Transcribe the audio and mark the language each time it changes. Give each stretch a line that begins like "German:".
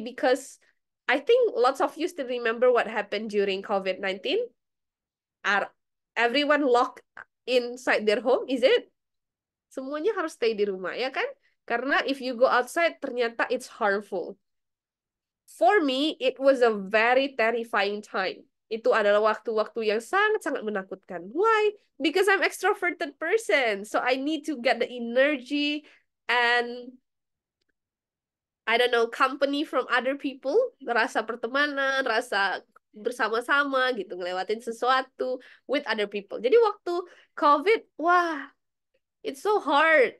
English: Because I think lots of you still remember what happened during COVID-19. Are everyone locked inside their home? Is it?
Indonesian: Semuanya harus stay di rumah, ya kan? Karena
English: if you go outside,
Indonesian: ternyata
English: it's harmful. For me, it was a very terrifying time.
Indonesian: Itu adalah waktu-waktu yang sangat-sangat menakutkan.
English: Why? Because I'm extroverted person. So I need to get the energy and I don't know, company from other people,
Indonesian: rasa pertemanan, rasa bersama-sama gitu, ngelewatin sesuatu
English: with other people.
Indonesian: Jadi waktu COVID, wah,
English: it's so hard.